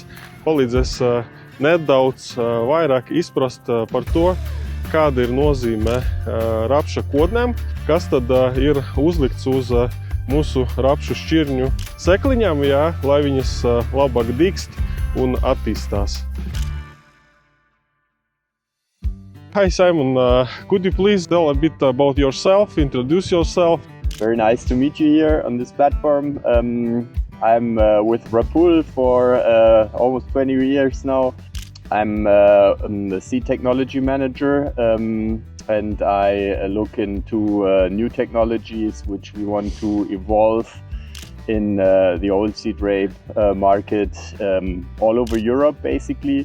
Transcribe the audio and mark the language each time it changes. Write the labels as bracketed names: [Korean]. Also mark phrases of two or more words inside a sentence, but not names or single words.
[Latvian] Palīdzēs nedaudz vairāk izprast par to, kāda ir nozīme rapša kodnēm, kas tad ir uzlikts uz mūsu rapšu šķirņu sekliņām, lai viņas labāk dīkst un attīstās. [English] Hi Simon, could you please tell a bit about yourself, introduce yourself? Very nice to meet you here on this platform. I'm with Rapool for almost 20 years now. I'm the seed technology manager and I look into new technologies which we want to evolve in the oil seed rape market all over Europe basically.